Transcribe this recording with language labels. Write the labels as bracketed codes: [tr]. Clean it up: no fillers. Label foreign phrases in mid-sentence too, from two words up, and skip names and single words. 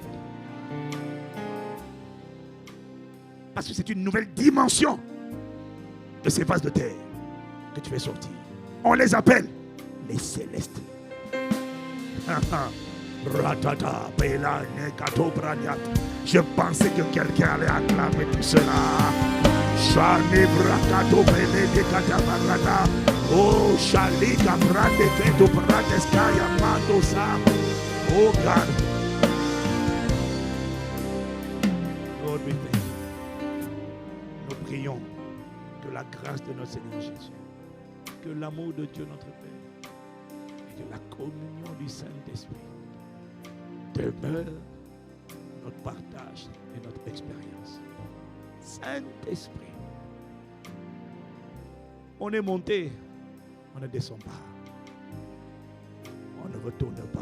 [fr] Parce que c'est une nouvelle dimension de ces vases de terre que tu fais sortir. On les appelle les célestes. Ratata, Bela, Nekato, Braniat. Je pensais que quelqu'un allait acclamer tout cela. Shani, Brakato, Bele, Dekata, Barata. Oh, Shalika, Brate, Keto, Brateskaya, Mandosa. [en] Oh, God. Lord, we thank you. [fr] Nous prions que la grâce de notre Seigneur Jésus, que l'amour de Dieu notre Père et que la communion du Saint-Esprit demeure notre partage et notre expérience. Saint-Esprit, on est monté, on ne descend pas, on ne retourne pas.